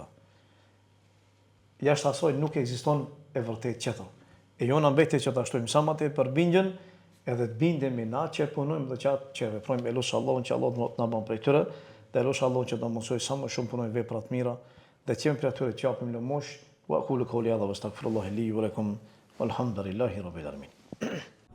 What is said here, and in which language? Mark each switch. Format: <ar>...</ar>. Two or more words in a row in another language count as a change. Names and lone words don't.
<sq>Jashtë asaj nuk ekziston e vërtetë tjetër. E jona mbetet që ta shtojmë sa më tepër për bindjen, edhe të bindemi në atë që punojmë dhe atë që veprojmë. E lutem Allahun që Allahu të na bën prej tyre, dhe lutem Allahun që të na mësojë sa më shumë punojmë vepra të mira, dhe të jemi prej atyre që japim lëmosh.</sq> <ar>وأقول قولي هذا وأستغفر الله لي ولكم والحمد لله رب العالمين.</ar>